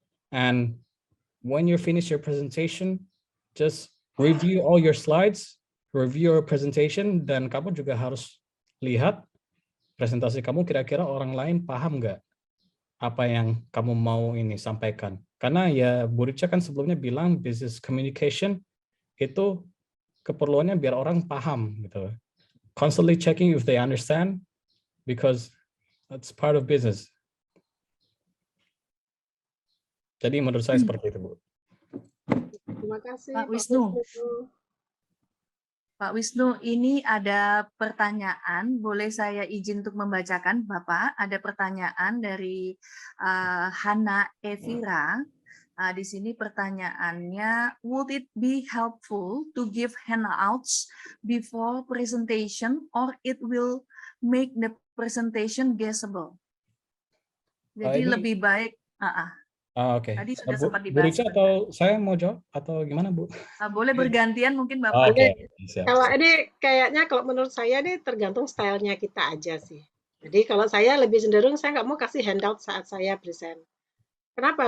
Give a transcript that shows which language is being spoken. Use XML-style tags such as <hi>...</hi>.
<en>And when you finish your presentation,</en> <id>just review all your slides, review your presentation, dan kamu juga harus lihat presentasi kamu kira-kira orang lain paham nggak apa yang kamu mau ini sampaikan. Karena ya Bu Richa kan sebelumnya bilang business communication itu keperluannya biar orang paham gitu.</id> <en>Constantly checking if they understand, because that's part of business.</en> <id>Jadi menurut saya seperti itu, Bu. Terima kasih, Pak Pak Wisnu. Wisnu. Pak Wisnu, ini ada pertanyaan, boleh saya izin untuk membacakan, Bapak? Ada pertanyaan dari Hana Evira. Di sini pertanyaannya,</id> <en>would it be helpful to give handouts before presentation, or it will make the presentation guessable?</en> <id>Jadi Ini- lebih baik. Oke. Tadi sudah Bu, sempat Bu dibahas. Richa atau saya mau jawab atau gimana, Bu? Boleh bergantian mungkin Bapak. Oke. Siap. Kalau ini kayaknya kalau menurut saya ini tergantung stylenya kita aja sih. Jadi kalau saya lebih cenderung saya nggak mau kasih handout saat saya present. Kenapa?</id>